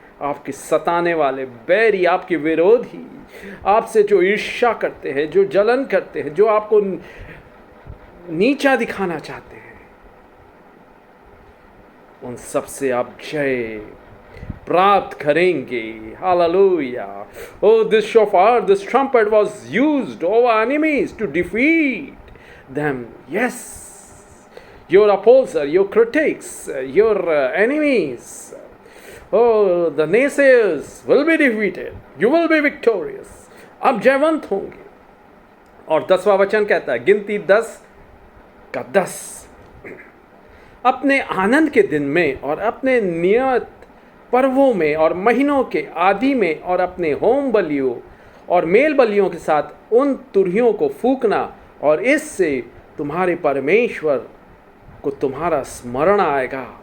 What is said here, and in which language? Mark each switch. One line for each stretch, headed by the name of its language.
Hindi: आपके सताने वाले बैरी, आपके विरोधी, आपसे जो ईर्ष्या करते हैं, जो जलन करते हैं, जो आपको नीचा दिखाना चाहते हैं, उन सब से आप जय प्राप्त करेंगे। Hallelujah.
English: This shofar, this trumpet was used over enemies to defeat them. Yes, your opposer, your critics, your enemies, the naysayers will be defeated. You will be victorious.
Hindi: आप जयवंत होंगे। और 10वां वचन कहता है, गिनती 10 का 10, अपने आनंद के दिन में और अपने नियत पर्वों में और महीनों के आदि में और अपने होम बलियों और मेल बलियों के साथ उन तुरहियों को फूकना, और इससे तुम्हारे परमेश्वर को तुम्हारा स्मरण आएगा।